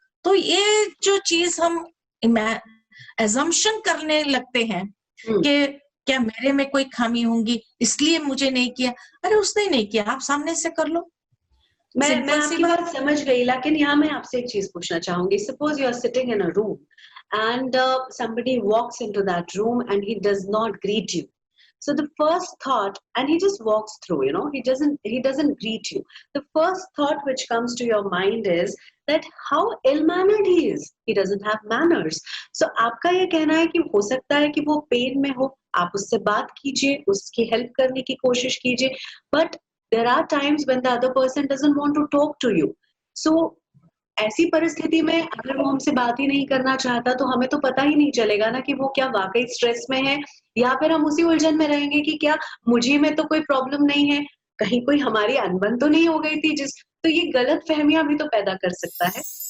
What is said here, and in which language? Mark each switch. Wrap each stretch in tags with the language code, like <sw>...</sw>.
<hi>तो ये जो चीज हम एजम्पशन करने लगते हैं कि क्या मेरे में कोई खामी होंगी इसलिए मुझे नहीं किया, अरे उसने नहीं किया, आप सामने से कर लो। मैं आपकी बात समझ गई, लेकिन यहाँ मैं आपसे एक चीज पूछना चाहूंगी।</hi> <en>Suppose you are sitting in a room and somebody walks into that room and he does not greet you. So the first thought, and he just walks through, you know, he doesn't greet you. The first thought which comes to your mind is that how ill-mannered he is. He doesn't have manners.</en> <hi>So आपका ये कहना है कि हो सकता है कि वो पेन में हो, आप उससे बात कीजिए, उसकी हेल्प करने की कोशिश कीजिए,</hi> <en>but there are times when the other person doesn't want to talk to you.</en> <hi>So ऐसी परिस्थिति में अगर वो हमसे बात ही नहीं करना चाहता तो हमें तो पता ही नहीं चलेगा ना कि वो क्या वाकई स्ट्रेस में है, या फिर हम उसी उलझन में रहेंगे कि क्या मुझे में तो कोई प्रॉब्लम नहीं है, कहीं कोई हमारी अनबन तो नहीं हो गई थी तो ये गलत फहमियां भी तो पैदा कर सकता है।</hi>